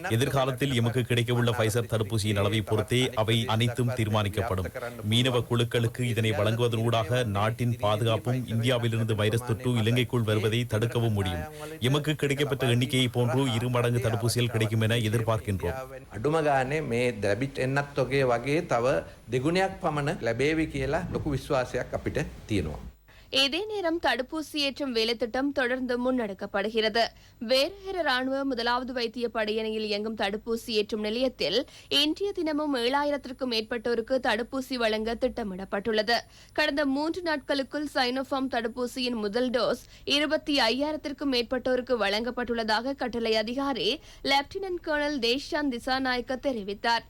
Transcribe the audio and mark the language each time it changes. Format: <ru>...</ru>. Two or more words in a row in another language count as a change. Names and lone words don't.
<ta>எதிர்காலத்தில் எமக்கு கிடைக்கவுள்ள ஃபைசர் தடுப்பூசியின் அளவை பொறுத்தே அவை அனைத்தும் தீர்மானிக்கப்படும். தீர்மானிக்கப்படும். மீனவ குழுக்களுக்கு இதனை வழங்குவதனூடாக நாட்டின் பாதுகாப்பும் இந்தியாவிலிருந்து வைரஸ் தொற்று இலங்கைக்குள் வருவதை தடுக்கவும் முடியும். எமக்கு கிடைக்கப்பட்ட எண்ணிக்கையை போன்று 2 மடங்கு தடுப்பூசிகள் கிடைக்கும் என எதிர்பார்க்கின்றோம்.</ta> <si>අඩුම ගානේ මේ දැබිට් එන්නත් වගේ වගේ තව දෙගුණයක් පමණ ලැබේවි කියලා ලොකු විශ්වාසයක් අපිට තියෙනවා.</si> <ta>இதே நேரம் தடுப்பூசி ஏற்றும் வேலைத்திட்டம் தொடர்ந்து முன்னெடுக்கப்படுகிறது. வேறு ராணுவ 1வது வைத்திய படையணியில் இயங்கும் தடுப்பூசி ஏற்றும் நிலையத்தில் இன்றைய தினமும் 7000க்கும் மேற்பட்டோருக்கு தடுப்பூசி வழங்க திட்டமிடப்பட்டுள்ளது. கடந்த 3 நாட்களுக்குள் சைனோஃபார்ம் தடுப்பூசியின் முதல் டோஸ் 25,000க்கும் மேற்பட்டோருக்கு வழங்கப்பட்டுள்ளதாக கட்டளை அதிகாரி லெப்டினன்ட் கர்னல் தேஷ்சாந்த் திசாநாயக்க தெரிவித்தார்.</ta>